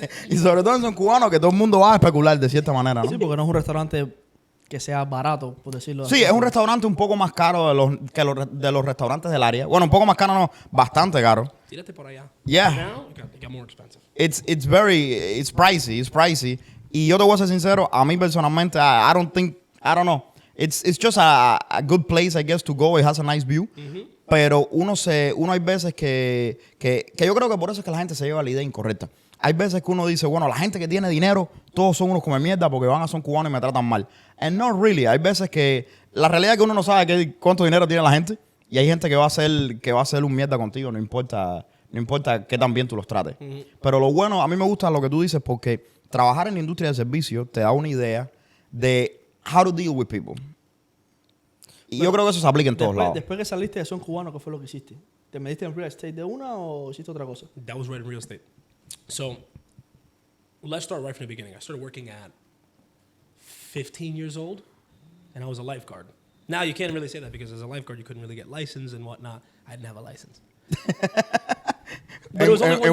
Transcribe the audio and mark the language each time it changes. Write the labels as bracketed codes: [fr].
[es] Y sobre todo en Son Cubanos que todo el mundo va a especular de cierta manera, ¿no? Sí, porque no es un restaurante que sea barato, por decirlo así. Sí, es un restaurante un poco más caro de los restaurantes del área. Bueno, un poco más caro no, bastante caro. Tírate por allá. [en] Yeah. Now, it got more expensive. It's pricey. [es] Y yo te voy a ser sincero, a mí personalmente, [en] I don't know. It's just a good place, I guess, to go. It has a nice view. [es] Pero uno hay veces que yo creo que por eso es que la gente se lleva la idea incorrecta. Hay veces que uno dice, bueno, la gente que tiene dinero, todos son unos come mierda porque van a Son Cubanos y me tratan mal. [en] And not really. [es] Hay veces que la realidad es que uno no sabe cuánto dinero tiene la gente y hay gente que va a hacer un mierda contigo, no importa qué tan bien tú los trates. Pero lo bueno, a mí me gusta lo que tú dices porque trabajar en la industria del servicio te da una idea de [en] how to deal with people. [es] Y yo creo que eso se aplica en todos lados. Después que saliste de Son Cubano, ¿qué fue lo que hiciste? ¿Te metiste en real estate de una o hiciste otra cosa? [en] That was right in real estate. So let's start right from the beginning. I started working at 15 years old, and I was a lifeguard. Now, you can't really say that because as a lifeguard, you couldn't really get licensed and whatnot. I didn't have a license. But it was only 1 year.